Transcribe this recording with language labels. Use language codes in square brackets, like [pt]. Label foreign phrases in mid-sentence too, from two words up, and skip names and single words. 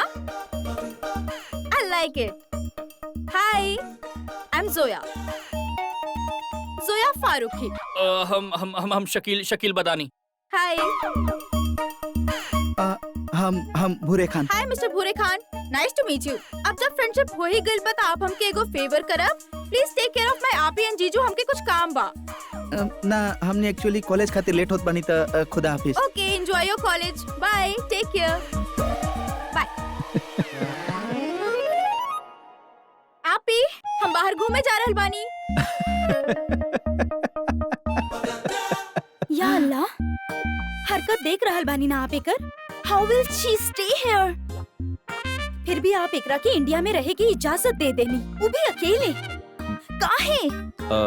[en] I like it. Hi, I am Zoya, Zoya Farooqui. [bho] हम शकील बदानी। हाय। हम भूरे खान। [en] Hi Mister Bhure Khan, Nice to meet you. [bho] अब जब फ्रेंडशिप हो ही गइल बा त आप हमके एगो फेवर करब? [en] Please take care of my Aapi and Jiju, [bho] हमके कुछ काम बा। ना, हमने एक्चुअली कॉलेज खातिर लेट होत बानी त [ur] خدا حافظ. [en] Okay, enjoy your college. Bye, take care. Bye. [bho] आपी, हम बाहर घूमे जा रहल बानी। [ar] يا الله, [bho] हरकत देख रहल बानी ना आप एकर। [en] How will she stay here? [bho] फिर भी आप एकरा के इंडिया में रहे की इजाजत दे देनी, वो भी अकेले। काहे?